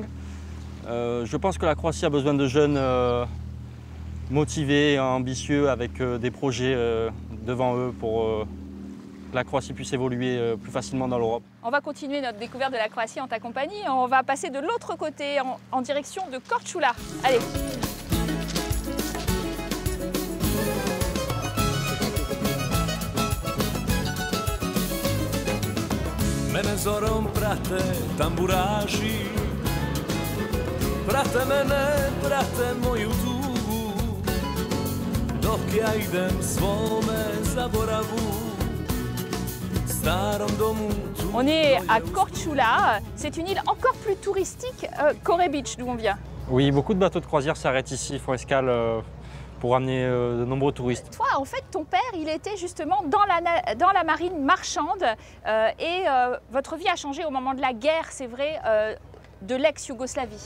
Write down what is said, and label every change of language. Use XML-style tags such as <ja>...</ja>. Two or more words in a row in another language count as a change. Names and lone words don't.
<fr>Je pense que la Croatie a besoin de jeunes motivés, ambitieux, avec des projets devant eux pour que la Croatie puisse évoluer plus facilement dans l'Europe. On va continuer notre découverte de la Croatie en ta compagnie. On va passer de l'autre côté en direction de Korčula. Allez.</fr> <hr>Mene zorom prate tamburaži, prate mene, prate moju tugu. dok ja idem svome zaboravu. Starom domu.</hr> <fr>On est à Korčula, c'est une île encore plus touristique qu'Ore Beach, d'où on vient. Oui, beaucoup de bateaux de croisière s'arrêtent ici, font escale pour amener de nombreux touristes. Toi, en fait, ton père, il était justement dans la marine marchande et votre vie a changé au moment de la guerre, c'est vrai, de l'ex-Yougoslavie.</fr>